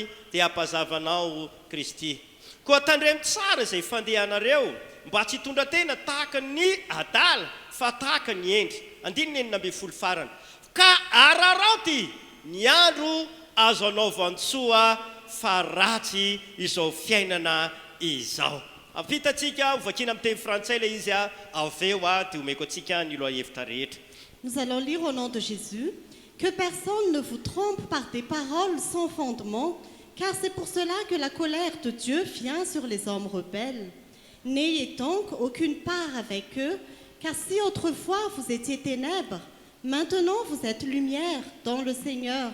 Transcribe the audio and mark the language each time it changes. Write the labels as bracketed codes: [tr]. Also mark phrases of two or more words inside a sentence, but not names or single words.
[mg] dia ampazavanao Kristy koa tandremo tsara izay fandehanareo mba tsy hitondra tena tahaka ny adala fa tahaka ny endry andininy enina amby folo farany ka araraoty ny andro azo anaovantsoa fa ratsy izao fiainana izao ampitatsika hovakina amin'ny teny frantsay le izy aveo dia omeko atsika ny loha hevitra rehetra. [fr] Nous allons lire au nom de Jésus. Que personne ne vous trompe par des paroles sans fondement, car c'est pour cela que la colère de Dieu vient sur les hommes rebelles. N'ayez donc aucune part avec eux, car si autrefois vous étiez ténèbres, maintenant vous êtes lumière dans le Seigneur.